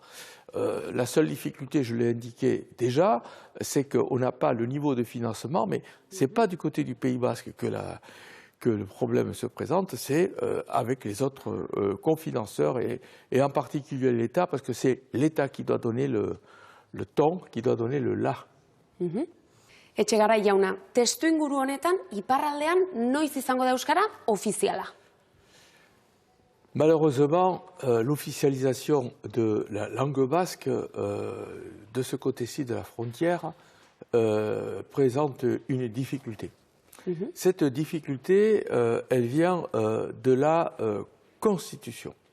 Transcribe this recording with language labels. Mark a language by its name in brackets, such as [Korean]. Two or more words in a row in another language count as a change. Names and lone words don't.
[French] La seule difficulté, je l'ai indiqué déjà, c'est qu'on n'a pas le niveau de financement, mais ce n'est pas du côté du Pays Basque que le problème se présente, c'est avec les autres cofinanceurs et en particulier l'État, parce que c'est l'État qui doit donner le ton, qui doit donner le la. [Basque] Etxegarai jauna, testuinguru honetan, iparraldean noiz izango da euskara ofiziala? [French] Malheureusement, l'officialisation de la langue basque de ce côté-ci de la frontière présente une difficulté. Cette difficulté, elle vient de la Constitution.